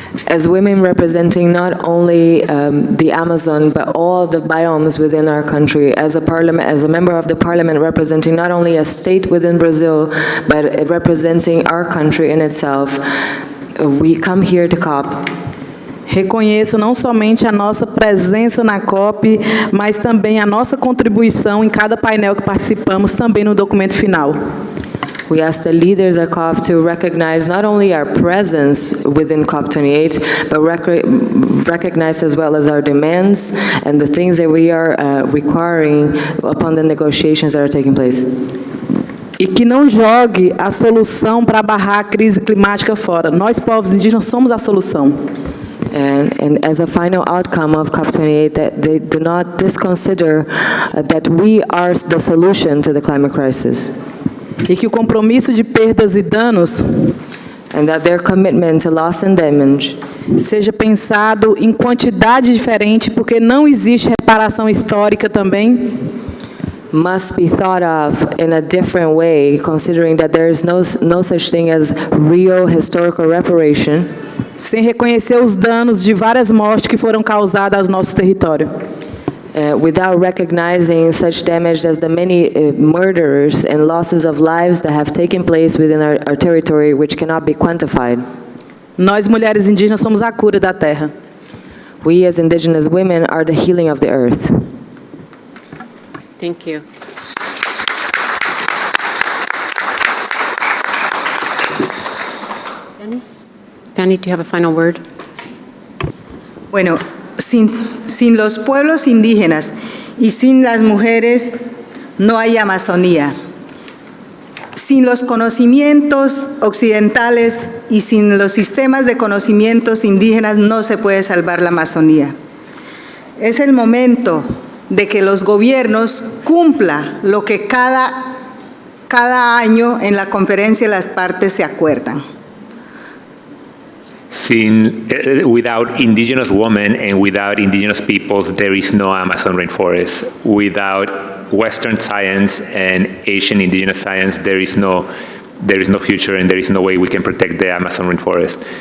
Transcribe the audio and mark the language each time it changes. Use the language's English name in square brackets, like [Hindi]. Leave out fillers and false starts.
[English] As women representing not only the Amazon, but all the biomes within our country, as a member of the parliament representing not only a state within Brazil, but representing our country in itself, we come here to COP. [Portuguese] reconheço não somente a nossa presença na COP, mas também a nossa contribuição em cada painel que participamos, também no documento final. [English] We ask the leaders at COP to recognize not only our presence within COP28, but recognize as well as our demands and the things that we are requiring upon the negotiations that are taking place. [Portuguese] E que não jogue a solução para barrar a crise climática fora. Nós, povos indígenas, somos a solução. [English] And as a final outcome of COP28, that they do not disconsider that we are the solution to the climate crisis. [Portuguese] E que o compromisso de perdas e danos [English] and that their commitment to loss and damage [Portuguese] seja pensado em quantidade diferente, porque não existe reparação histórica também. [English] Must be thought of in a different way, considering that there is no such thing as real historical reparation. [Portuguese] Sem reconhecer os danos de várias mortes que foram causadas ao nosso território. [English] Without recognizing such damage as the many murders and losses of lives that have taken place within our territory, which cannot be quantified. [Portuguese] Nós, mulheres indígenas, somos a cura da terra. [English] We as indigenous women are the healing of the earth. Thank you. Fanny, do you have a final word? [Spanish] Bueno, sin los pueblos indígenas y sin las mujeres no hay Amazonía. Sin los conocimientos occidentales y sin los sistemas de conocimientos indígenas no se puede salvar la Amazonía. Es el momento de que los gobiernos cumplan lo que cada año en la conferencia de las partes se acuerdan. [English] Without indigenous women and without indigenous peoples, there is no Amazon rainforest. Without Western science and Asian indigenous science, there is no future and there is no way we can protect the Amazon rainforest.